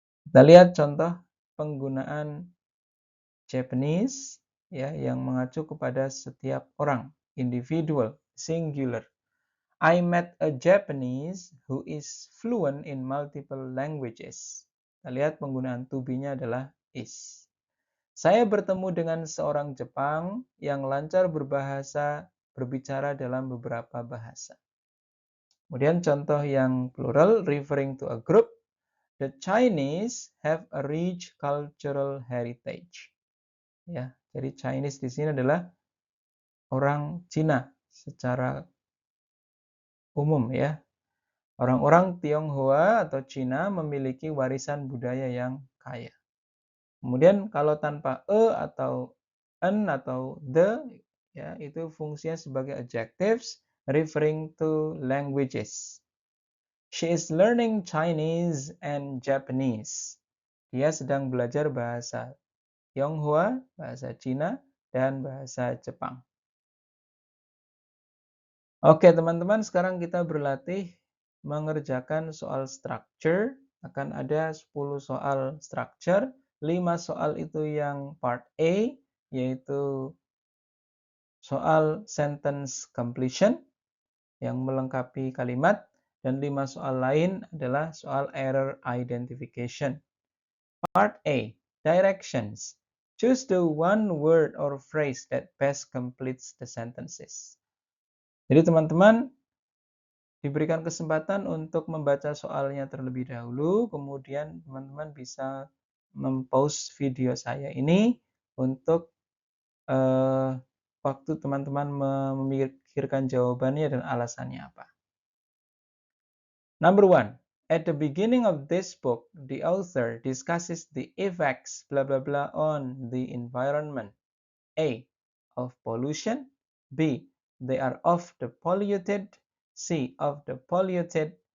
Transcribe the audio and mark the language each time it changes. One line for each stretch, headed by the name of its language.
Indonesian: Kita lihat contoh penggunaan Japanese ya yang mengacu kepada setiap orang, individual, singular.
English: I met a Japanese who is fluent in multiple languages.
Indonesian: Kita lihat penggunaan to be-nya adalah is. Saya bertemu dengan seorang Jepang yang lancar berbicara dalam beberapa bahasa. Kemudian contoh yang
English: plural referring to a group, the Chinese have a rich cultural heritage.
Indonesian: Ya, jadi Chinese di sini adalah orang Cina secara umum ya. Orang-orang Tionghoa atau Cina memiliki warisan budaya yang kaya. Kemudian kalau tanpa atau an atau the ya itu fungsinya sebagai adjectives
English: referring to languages. She is learning Chinese and Japanese.
Indonesian: Dia sedang belajar bahasa Tionghoa, bahasa Cina, dan bahasa Jepang. Oke teman-teman, sekarang kita berlatih mengerjakan soal structure. Akan ada 10 soal structure, 5 soal itu yang part A, yaitu soal sentence completion yang melengkapi kalimat, dan 5 soal lain adalah soal error identification.
English: Part A, directions. Choose the one word or phrase that best completes the sentences.
Indonesian: Jadi teman-teman diberikan kesempatan untuk membaca soalnya terlebih dahulu, kemudian teman-teman bisa mem-pause video saya ini untuk waktu teman-teman memikirkan jawabannya dan alasannya apa.
English: Number 1. At the beginning of this book, the author discusses the effects blah blah blah on the environment. A. Of pollution. B. They are of the polluted. C. Of the polluted.